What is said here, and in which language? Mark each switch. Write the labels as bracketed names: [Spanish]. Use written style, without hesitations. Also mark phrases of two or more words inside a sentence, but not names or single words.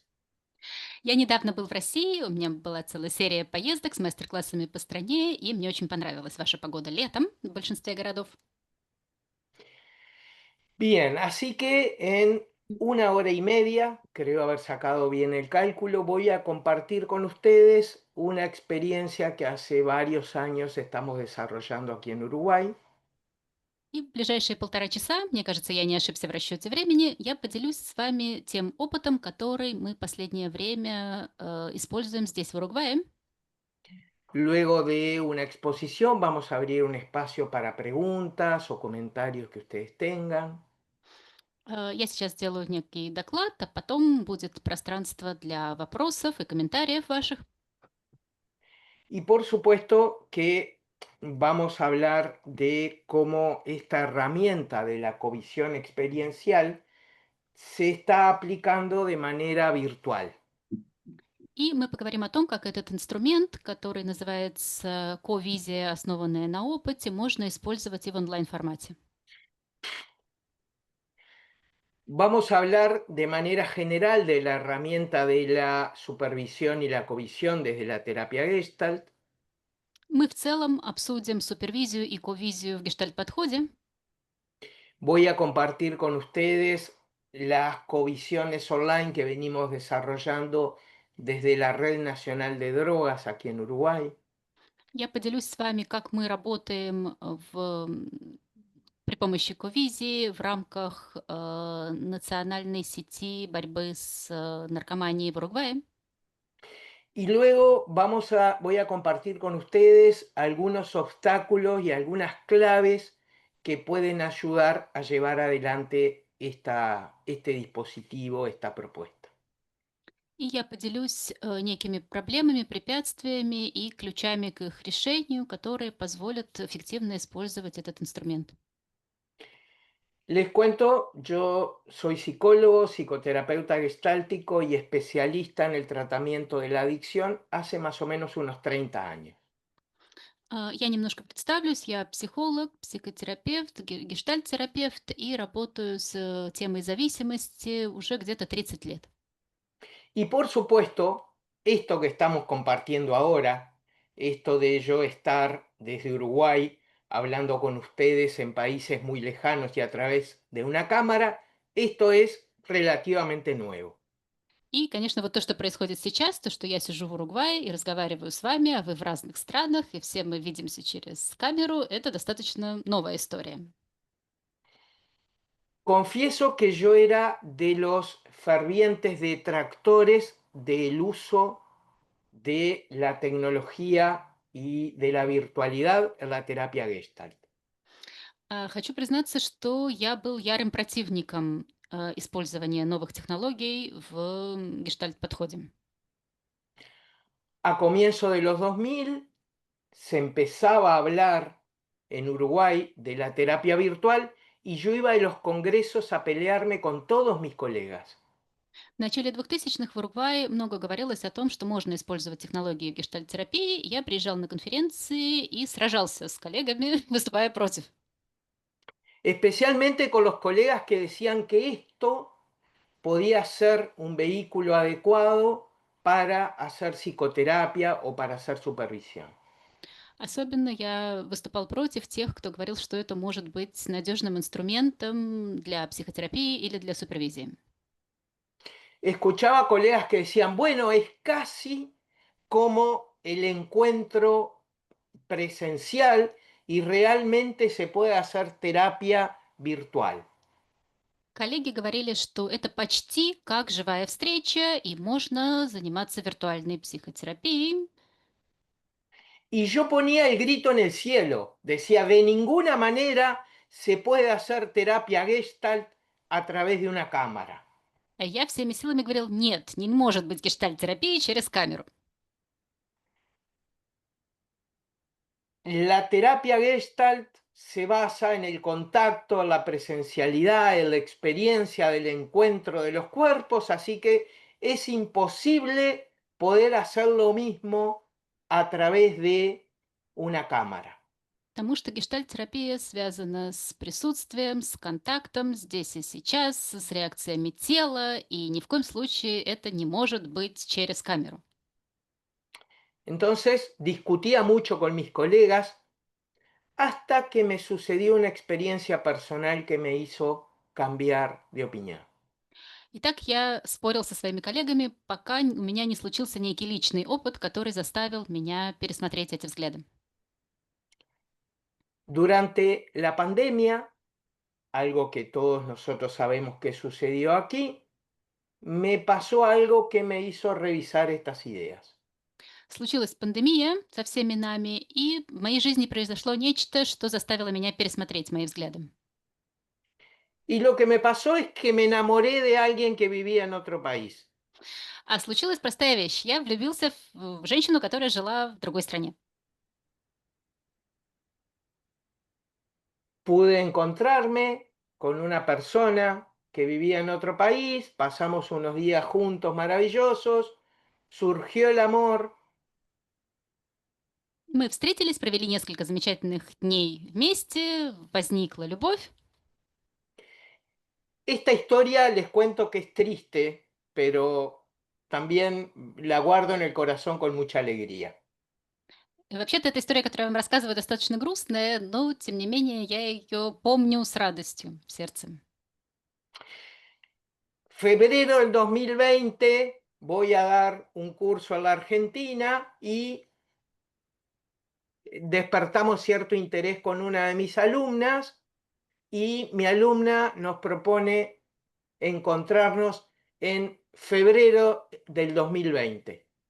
[Russian] Я недавно был в России, у меня была целая серия поездок с мастер-классами по стране, и мне очень понравилась ваша погода летом в большинстве городов. [Spanish] Bien, así que en 1 hora y media, creo haber sacado bien el cálculo, voy a compartir con ustedes una experiencia que hace varios años estamos desarrollando aquí en Uruguay. [Russian] И в ближайшие 1,5 часа, мне кажется, я не ошибся в расчете времени, я поделюсь с вами тем опытом, который мы последнее время используем здесь, в Уругвае. [Spanish] Luego de una exposición vamos a abrir un espacio para preguntas o comentarios que ustedes tengan. [Russian] Я сейчас сделаю некий доклад, а потом будет пространство для вопросов и комментариев ваших. [Spanish] Y por supuesto que vamos a hablar de cómo esta herramienta de la covisión experiencial se está aplicando de manera virtual. [Russian] И мы поговорим о том, как этот инструмент, который называется ко-визия, основанная на опыте, можно использовать и в онлайн-формате. [Spanish] Vamos a hablar de manera general de la herramienta de la supervisión y la covisión desde la terapia Gestalt. [Russian] Мы в целом обсудим супервизию и ко-визию в гештальт-подходе. [Spanish] Voy a compartir con ustedes las covisiones online que venimos desarrollando desde la Red Nacional de Drogas aquí en Uruguay. [Russian] Я поделюсь с вами, как мы работаем при помощи ко-визии в рамках национальной сети борьбы с наркоманией в Уругвае. [Spanish] Y luego voy a compartir con ustedes algunos obstáculos y algunas claves que pueden ayudar a llevar adelante este dispositivo, esta propuesta. [Russian] И я поделюсь некими проблемами, препятствиями и ключами к их решению, которые позволят эффективно использовать этот инструмент. [Spanish] Les cuento, yo soy psicólogo, psicoterapeuta gestáltico y especialista en el tratamiento de la adicción hace más o menos unos 30 años. [Russian] Я немножко представлюсь. Я психолог, психотерапевт, гештальт-терапевт и работаю с темой зависимости уже где-то 30 лет. [Spanish] Y por supuesto, esto que estamos compartiendo ahora, esto de yo estar desde Uruguay hablando con ustedes en países muy lejanos y a través de una cámara, esto es relativamente nuevo. [Russian] И, конечно, вот то, что происходит сейчас, то, что я сижу в Уругвае и разговариваю с вами, а вы в разных странах, и все мы видимся через камеру, это достаточно новая история. [Spanish] Confieso que yo era de los fervientes detractores del uso de la tecnología y de la virtualidad en la terapia Gestalt. [Russian] Хочу признаться, что я был ярым противником использования новых технологий в гештальт-подходе. [Spanish] A comienzos de los 2000 se empezaba a hablar en Uruguay de la terapia virtual y yo iba a los congresos a pelearme con todos mis colegas. [Russian] В начале 2000-х в Уругвае много говорилось о том, что можно использовать технологии в гештальт-терапии. Я приезжал на конференции и сражался с коллегами, выступая против. [Spanish] Especialmente con los colegas que decían que esto podía ser un vehículo adecuado para hacer psicoterapia o para hacer supervisión. [Russian] Особенно я выступал против тех, кто говорил, что это может быть надежным инструментом для психотерапии или для супервизии. [Spanish] Escuchaba colegas que decían, bueno, es casi como el encuentro presencial y realmente se puede hacer terapia virtual. [Russian] Коллеги говорили, что это почти как живая встреча, и можно заниматься виртуальной психотерапией. [Spanish] Y yo ponía el grito en el cielo, decía, de ninguna manera se puede hacer terapia Gestalt a través de una cámara. [Russian] А я всеми силами говорил, нет, не может быть гештальт-терапии через камеру. [Spanish] La terapia Gestalt se basa en el contacto, en la presencialidad, en la experiencia del encuentro de los cuerpos, así que es imposible poder hacer lo mismo a través de una cámara. [Russian] Потому что гештальт-терапия связана с присутствием, с контактом здесь и сейчас, с реакциями тела, и ни в коем случае это не может быть через камеру. [Spanish] Entonces discutía mucho con mis colegas hasta que me sucedió una experiencia personal que me hizo cambiar de opinión. [Russian] И так я спорил со своими коллегами, пока у меня не случился некий личный опыт, который заставил меня пересмотреть эти взгляды. [Spanish] Durante la pandemia, algo que todos nosotros sabemos que sucedió aquí, me pasó algo que me hizo revisar estas ideas. [Russian] Случилась пандемия со всеми нами, и в моей жизни произошло нечто, что заставило меня пересмотреть мои взгляды. [Spanish] Y lo que me pasó es que me enamoré de alguien que vivía en otro país. [Russian] А случилась простая вещь. Я влюбился в женщину, которая жила в другой стране. [Spanish] Pude encontrarme con una persona que vivía en otro país, pasamos unos días juntos maravillosos, surgió el amor. [Russian] Мы встретились, провели несколько замечательных дней вместе, возникла любовь. [Spanish] Esta historia les cuento que es triste, pero también la guardo en el corazón con mucha alegría. [Russian] И вообще-то эта история, которую я вам рассказываю, достаточно грустная, но, тем не менее, я ее помню с радостью в сердце. [Spanish] Febrero del 2020 voy a dar un curso a la Argentina y despertamos cierto interés con una de mis alumnas y mi alumna nos propone encontrarnos en febrero del 2020.